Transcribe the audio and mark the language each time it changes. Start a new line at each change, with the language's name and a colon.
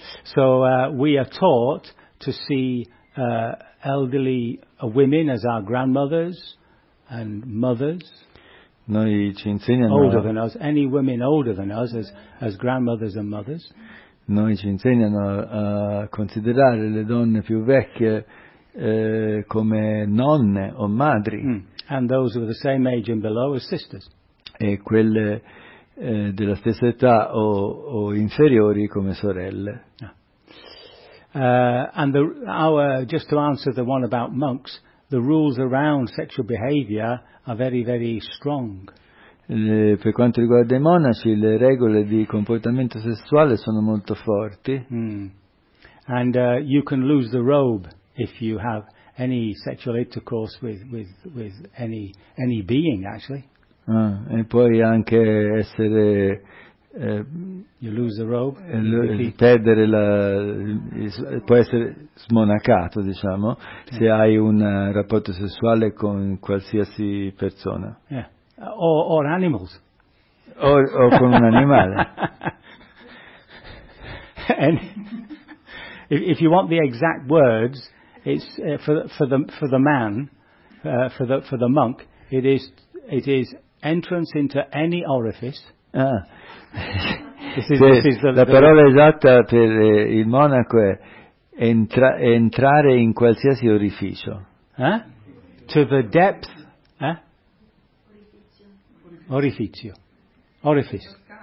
English: So we are taught to see elderly women as our grandmothers and mothers.
Italian: Noi ci insegnano
English: older than us, any women older than us as grandmothers and mothers.
Italian: Noi ci insegnano a considerare le donne più vecchie come nonne o madri.
English: And those of the same age and below as sisters.
Italian: E quelle della stessa età o inferiori come sorelle.
English: Just to answer the one about monks, the rules around sexual behavior are very, very strong.
Italian: Per quanto riguarda i monaci, le regole di comportamento sessuale sono molto forti.
English: And you can lose the robe if you have any sexual intercourse with any being, actually.
Italian: Ah, e puoi anche essere
English: you lose the robe,
Italian: perdere la, può essere smonacato, diciamo, se hai un rapporto sessuale con qualsiasi persona.
English: Yeah. Or animals.
Italian: O con un animale.
English: And if you want the exact words, it's for the monk, it is entrance into any orifice.
Italian: La parola esatta per il monaco è entrare in qualsiasi orificio.
English: To the depth. Orifice.